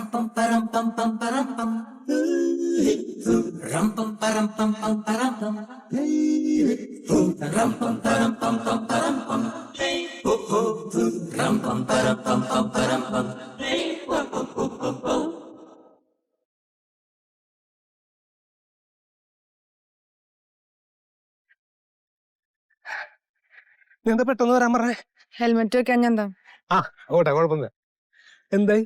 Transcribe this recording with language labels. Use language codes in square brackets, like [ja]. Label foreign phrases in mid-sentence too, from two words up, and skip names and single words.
[ml] param pam pam param pam. Ram pam param pam pam param pam. Ram pam param pam pam param pam. Ram pam param pam pam param pam. എന്താ പെട്ടെന്ന് വരാൻ പറഞ്ഞേ? ഹെൽമെറ്റ് വെക്കാൻ എന്താ? ആ ഓട്ടെ, കുഴപ്പമില്ല. എന്തായി